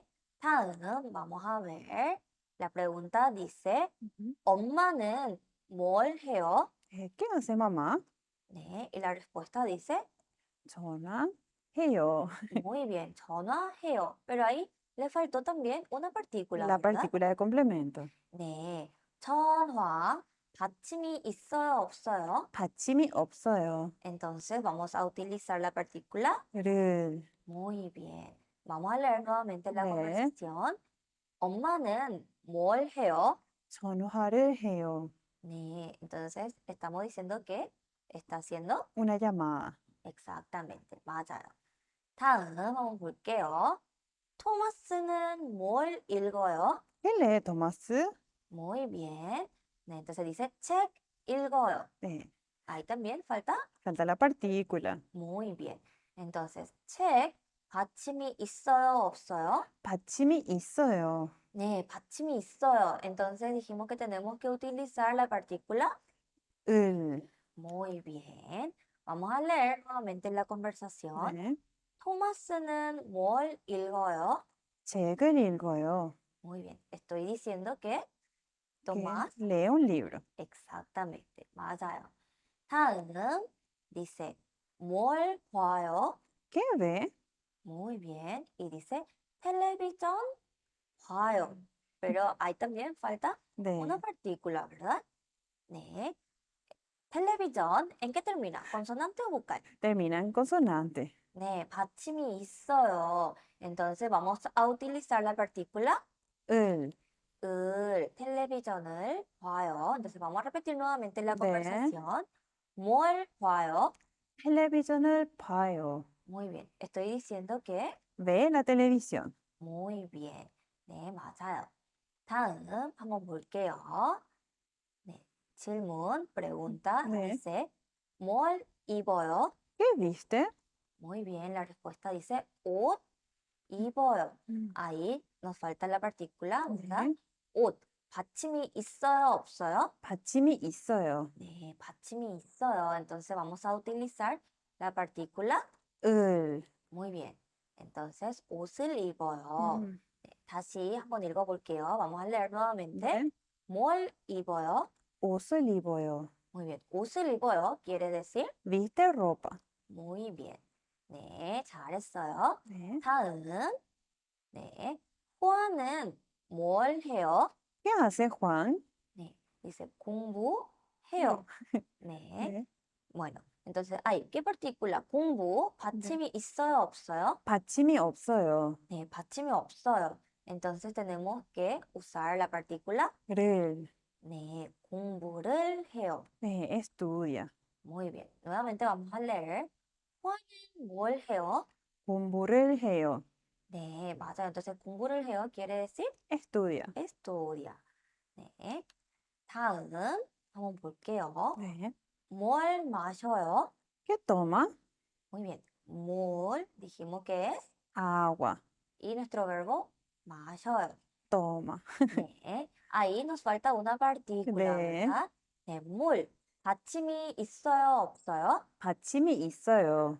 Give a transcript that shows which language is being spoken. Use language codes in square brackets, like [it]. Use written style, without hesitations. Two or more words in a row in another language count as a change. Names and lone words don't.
[ko] 다음, [es] vamos a ver. La pregunta dice, Ujú. [ko] 엄마는 뭘 해요? [es] ¿Qué hace mamá? 네. Y la respuesta dice, [ko] 전화해요. [es] muy bien, 전화해요. Pero ahí le faltó también una partícula, La ¿verdad? partícula de complemento. [ko] 네. 전화, 받침이 있어요, 없어요? 받침이 없어요. [es] Entonces vamos a utilizar la partícula. [ko] 를. [es] Muy bien. Vamos a leer nuevamente la [ko] 네. [es] conversación. [ko] 엄마는 뭘 해요? 전화를 해요. 네, [es] entonces estamos diciendo que está haciendo Una llamada. exactamente, [ko] 맞아요. 다음 한번 볼게요. 토마스는 뭘 읽어요? [es] ¿Qué lee Tomás? Muy bien. 네, entonces dice [ko] 책 읽어요. 네. [es] Ahí también falta Falta la partícula. muy bien. Entonces [ko] 책 받침이 있어요, 없어요? 받침이 있어요. 네, 받침이 있어요. [es] Entonces dijimos que tenemos que utilizar la partícula. [ko] 을. [es] Muy bien. Vamos a leer nuevamente la conversación. [ko] 네. 토마스는 뭘 읽어요? 책을 읽어요. [es] Muy bien. Estoy diciendo que Que Tomás, lee un libro. exactamente, [ko] 맞아요. 다음, dice, 뭘 봐요? [es] ¿Qué ve? Muy bien. Y dice, televisión 봐요. Pero ahí también falta [ko] 네. [es] una partícula, ¿verdad? 네. televisión, ¿en qué termina? ¿Consonante o vocal? Termina en consonante. [ko] 네, 받침이 있어요. [es] Entonces vamos a utilizar la partícula [ko] 을. television을 봐요. [es] Entonces vamos a repetir nuevamente la [ko] 네. [es] conversación. [ko] 뭘 봐요? 텔레비전을 봐요. [es] Muy bien. Estoy diciendo que Ve la televisión. muy bien. [ko] 네, 맞아요. 다음 한번 볼게요. 네, 질문, pregunta, 네. dice, 뭘 입어요? [es] ¿Qué viste? Muy bien, la respuesta dice [ko] 옷 입어요. 음. [es] Ahí nos falta la partícula, ¿verdad? [ko] 네. 옷, 받침이 있어요, 없어요? 받침이 있어요. 네, 받침이 있어요. [es] Entonces vamos a utilizar la partícula. [ko] 을. [es] Muy bien. Entonces [ko] 옷을 입어요. 음. 네, 다시 한번 읽어볼게요. [es] Vamos a leer nuevamente. [ko] 네. 뭘 입어요? 옷을 입어요. [es] Muy bien. [ko] 옷을 입어요. [es] Quiere decir Viste ropa. muy bien. [ko] 네, 잘했어요. 네. 다음. 네. 호아는 뭘 해요? [es] ¿Qué hace Juan? [ko] 네. dice 공부해요. 네. 네. [es] Bueno, entonces hay ¿qué partícula? [ko] 공부 네. 받침이 있어요, 없어요? 받침이 없어요. 네, 받침이 없어요. [es] Entonces tenemos que usar la partícula [ko] 를. 네, 공부를 해요. 네, [es] estudia. Muy bien. Nuevamente vamos a leer. [ko] 화는 뭘 해요? 공부를 해요. 네, 맞아요. Entonces 공부를 해요 [es] quiere decir estudia. estudia. [ko] 네. 다음 한번 볼게요. 네. 뭘 마셔요? [es] ¿Qué toma? Muy bien. 뭘 dijimos que es Agua. y nuestro verbo 마셔요. Toma. [ko] 네. [es] ahí nos falta una partícula, [ko] 네. ¿verdad? 네, 물. 받침이 있어요, 없어요? 받침이 있어요.